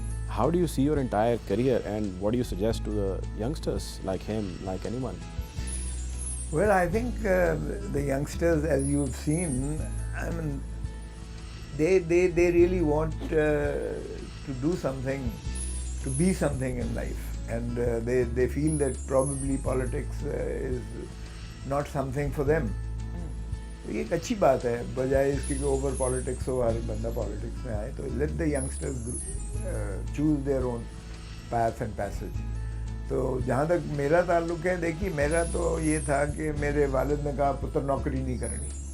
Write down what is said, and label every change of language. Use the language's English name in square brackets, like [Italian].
[English] How do you see your entire career and what do you suggest to the youngsters like him, like anyone? Well, I think the youngsters, as you've seen, I mean, they really want to do something, to be something in life, and they feel that probably politics is not something for them. [Hindi] तो ये एक अच्छी बात है, बजाय इसके कि over politics हो, हर बंदा पॉलिटिक्स में आए. [English] तो let the youngsters choose their own path and passage. [Hindi] तो जहाँ तक मेरा ताल्लुक है, देखिए मेरा तो ये था कि मेरे वालिद ने कहा पुत्र नौकरी नहीं करनी.